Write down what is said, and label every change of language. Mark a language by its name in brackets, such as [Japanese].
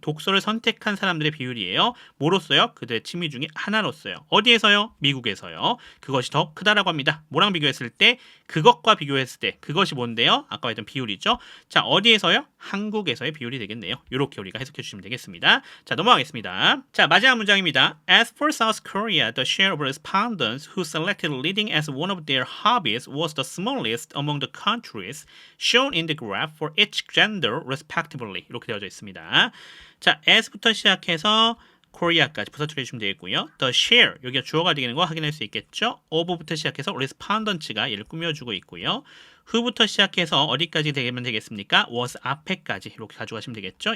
[Korean] 독서를 선택한 사람들의 비율이에요. 뭐로써요? 그들의 취미 중에 하나로써요. 어디에서요? 미국에서요. 그것이 더 크다라고 합니다. 뭐랑 비교했을 때? 그것과 비교했을 때 그것이 뭔데요? 아까 했던 비율이죠. 자, 어디에서요? 한국에서의 비율이 되겠네요. 이렇게 우리가 해석해 주시면 되겠습니다. 자, 넘어가겠습니다. 자, 마지막 문장입니다. [English] As for South Korea, the share of respondents who selected leading as one of their hobbies was the smallest among the countries shown in the graph for each gender respectively. [Korean] 이렇게 되어져 있습니다. 자, as부터 시작해서 코리아까지 부사 처리해 주시면 되겠고요. [English] The share, [Korean] 여기가 주어가 되는 거 확인할 수 있겠죠. of부터 시작해서 respondent가 얘를 꾸며주고 있고요. who부터 시작해서 어디까지 되면 되겠습니까? was 앞에까지 이렇게 가져가시면 되겠죠?